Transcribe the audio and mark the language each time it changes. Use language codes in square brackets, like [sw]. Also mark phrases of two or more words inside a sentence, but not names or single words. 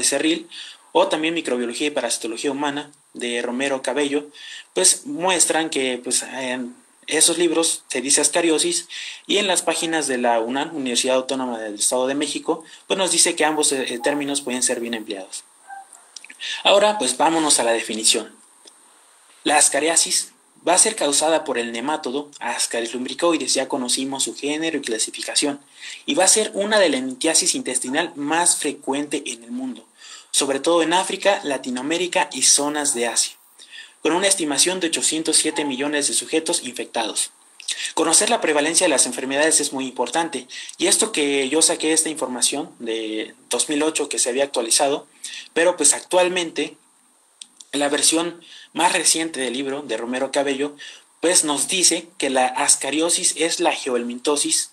[es] Becerril o también Microbiología y Parasitología Humana de Romero Cabello, pues muestran que pues, en esos libros se dice ascariosis y en las páginas de la UNAM, Universidad Autónoma del Estado de México, pues nos dice que ambos términos pueden ser bien empleados. Ahora pues vámonos a la definición. La ascariasis va a ser causada por el nemátodo Ascaris lumbricoides, ya conocimos su género y clasificación, y va a ser una de la litiasis intestinal más frecuente en el mundo, sobre todo en África, Latinoamérica y zonas de Asia, con una estimación de 807 millones de sujetos infectados. Conocer la prevalencia de las enfermedades es muy importante, y esto que yo saqué esta información de 2008 que se había actualizado, pero pues actualmente la versión más reciente del libro de Romero Cabello, pues nos dice que la ascariosis es la geohelmintosis.